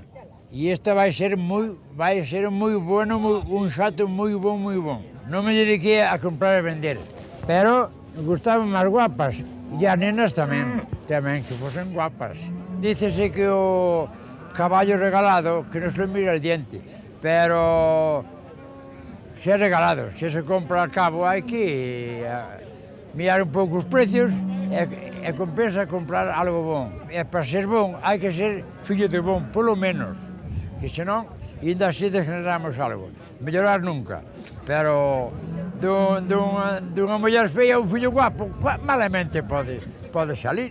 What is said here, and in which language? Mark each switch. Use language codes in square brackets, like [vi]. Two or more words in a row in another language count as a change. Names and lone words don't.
[gl] E esta vai ser moi bueno, un xato moi bon. Non me dediquei a comprar e vender, pero me gustaban máis guapas. E as nenas tamén, que fosen guapas. Dícese que o caballo regalado, que non [es] se lo mira el diente, [gl] pero se é regalado, se se compra [es] al cabo, [gl] hai que mirar un pouco os precios e compensa comprar algo bon. E para ser bon, hai que ser fillo de bon, polo menos, que senón, ainda así degeneramos algo. Mellorar nunca, pero dunha muller feia un fillo guapo, malamente pode salir.